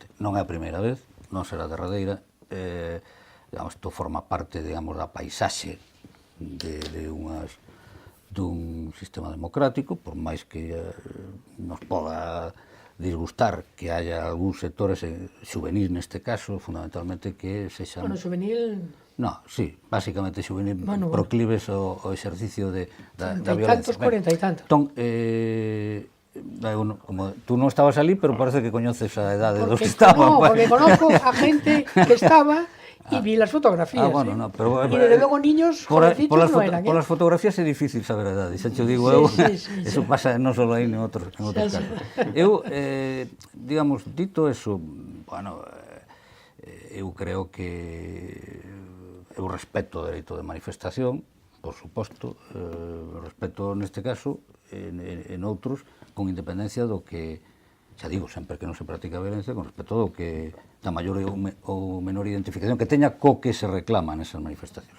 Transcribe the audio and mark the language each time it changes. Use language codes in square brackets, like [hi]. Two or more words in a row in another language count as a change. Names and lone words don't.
[gl] Non é a primeira vez, non será a derradeira, digamos, isto forma parte, digamos, da paisaxe dun sistema democrático, por máis que nos poda disgustar que haya algúns sectores xuvenil neste caso, fundamentalmente que sexan... Bueno, xuvenil... No, sí, básicamente xuvenil, proclives ao exercicio da Tantos, violencia. 40 e tantos. Entón, como tú non estabas ali, pero parece que coñeces a edade dos que estaban. No, [es] porque conozco a gente que estaba y vi las fotografías. Bueno, no, pero, y desde luego niños jovencitos no eran. Por las fotografías [gl] é difícil saber a edade, xa te digo eu, eso pasa non só aí, en outros casos. Eu, digamos, dito eso, bueno, eu creo que eu respeto o dereito de manifestación, por suposto, respeto neste caso, en outros, con independencia do que, xa digo, sempre que non se practica violencia, con respecto do que da maior ou menor identificación que teña co que se reclama nesas manifestacións.